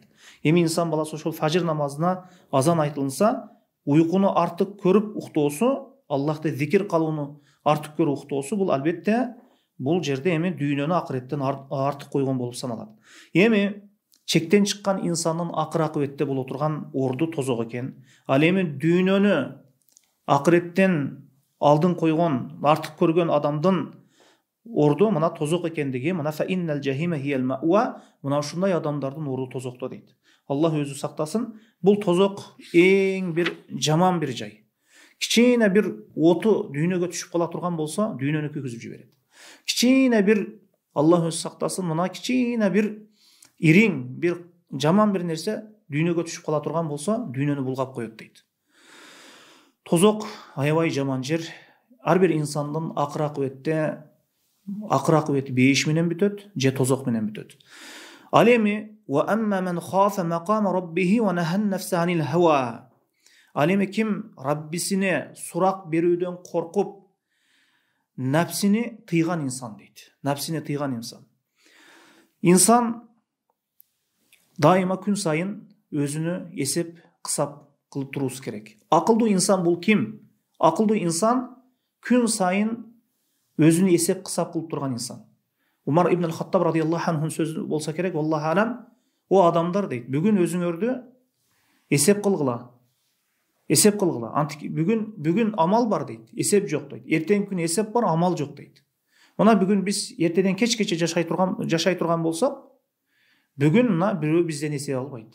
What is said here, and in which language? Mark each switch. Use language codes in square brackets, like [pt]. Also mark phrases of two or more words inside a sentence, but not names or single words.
[ky] Эми инсан баласы ошол фажр намазына азан айтылса, уйкуну артык көрүп уктоосу, Аллахты зикир кылууну артык көрүп уктоосу, бул албетте бул жерде эми дүйнөнү акыреттен артык койгон болуп саналат. Эми чектен чыккан инсандын акыр акыбетте боло турган орду тозок экен. Ал эми дүйнөнү акыреттен алдын койгон, артык көргөн адамдын орду мына тозок экендиги, мына [ar] فإن الجحيم هي المأوى, [ky] мына ушундай адамдардын орду тозокто дейт. Аллах өзү сактасын. Бул тозок эң бир жаман бир жай. Кичине бир оту дүйнөгө түшүп кала турган болсо, дүйнөнү күйгүзүп жиберет. Кичине бир, Аллах өзү сактасын, мына кичине бир ириң, бир жаман бир нерсе дүйнөгө түшүп кала турган болсо, дүйнөнү булгап коет дейт. Тозок аябай жаман жер. Ар бир инсандын акыр акыбети бейиш менен бүтөт, же тозок менен бүтөт. Ал эми [ar] وأما من خاف مقام ربه ونهى النفس عن الهوى. [ky] Ал эми ким Раббисине сурак берүүдөн коркуп, нәпсини тыйган инсан дейт. Нәпсини тыйган инсан. Инсан дайыма күн сайын өзүнө эсеп кысап кылып туруусу керек. Акылдуу инсан бул ким? Акылдуу инсан күн сайын өзүнө эсеп кысап кылып турган инсан. Умар ибн Хаттаб радияллаху анхунун сөзү болса керек, [ar] الله أعلم, [ky] о адамдар дейт, бүгүн өзүңөрдү эсеп кылгыла. Эсеп кылгыла. Бүгүн амал бар дейт, эсеп жок дейт. Эртеңки күнү эсеп бар, амал жок дейт. Мына бүгүн биз эртеден кечкече жашай турган болсок, бүгүн мына бирөө бизден эсеп албайт.